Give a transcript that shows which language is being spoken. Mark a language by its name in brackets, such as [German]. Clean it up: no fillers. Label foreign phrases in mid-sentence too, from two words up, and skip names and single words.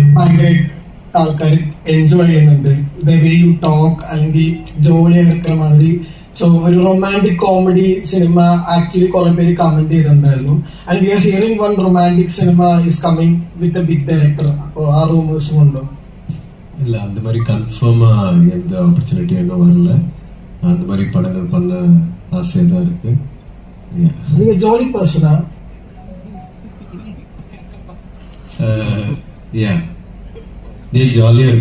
[Malayalam] ഭയങ്കരമായിട്ട് ആൾക്കാർ എൻജോയ് ചെയ്യുന്നുണ്ട്. [English] the way you talk [Malayalam] അല്ലെങ്കിൽ ജോളി ഇറക്കുന്ന മാതിരി. സോ ഒരു [English] romantic comedy [Malayalam] സിനിമ ആക്ച്വലി കുറെ പേര് കമന്റ് ചെയ്തിട്ടുണ്ടായിരുന്നു. [English] And we are hearing one romantic cinema is coming with a big director. [Malayalam] അപ്പോൾ ആ റൂമേഴ്സും ഉണ്ടോ? [Tamil] இல்லை, அந்த மாதிரி கன்ஃபார்மாக எந்த ஆப்பர்ச்சுனிட்டி இன்னும் வரல. அந்த மாதிரி படங்கள் பண்ண ஆசையாக தான் இருக்கு. நீங்க ஜாலி பர்சனா? நீ ஜாலியாக இருக்கு,